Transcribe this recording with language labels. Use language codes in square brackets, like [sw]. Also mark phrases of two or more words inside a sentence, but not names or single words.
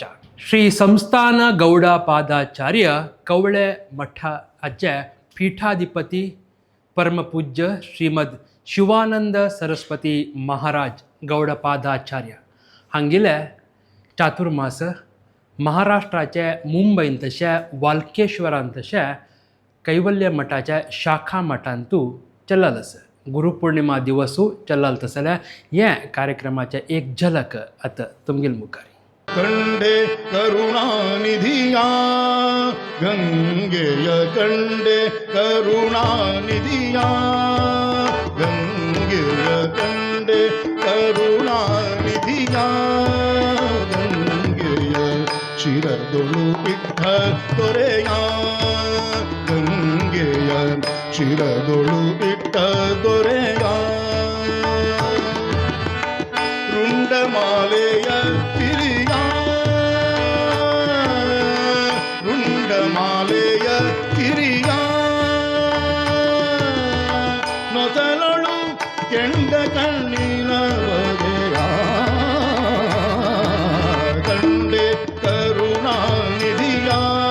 [kok] श्री संस्थान गौडा पादाचार्य कवळे मठाचे पीठाधिपती परमपूज्य श्रीमद शिवानंद सरस्वती महाराज गौडपादाचार्य हांगेले चातुर्मास महाराष्ट्राचे मुंबईन तशे वाल्केश्वरान तशे कैवल्य मठाच्या शाखा मठांतू चलल आसा. गुरुपौर्णिमा दिवसू चलल तसल्या हे कार्यक्रमाचे एक झलक आतां तुमगेल मुखारी. [kn] ಕಂಡೆ ಕರುಣಾನಿಧಿಯ ಗಂಗೆಯ ಕಂಡೆ ಕರುಣಾನಿಧಿಯ ಗಂಗೆಯ ಕಂಡೆ ಕರುಣಾನಿಧಿಯ ಗಂಗೆಯ ಶಿರದೊಳು ವಿಠ್ಠಲ ದೊರೆಯ ಗಂಗೆಯ ಶಿರದೊಳು ವಿಠ್ಠಲ ದೊರೆಯ ರುಂಡಮಾಲೆಯ ತಿರಿಯ ರುಂಡಮಾಲೆಯ ತಿರಿಯ नೊಸಲಳು ಕೆಂಡ ಕಣ್ಣಿನ ಬಗೆಯ ಕಂಡೆ ಕರುಣಾನಿಧಿಯ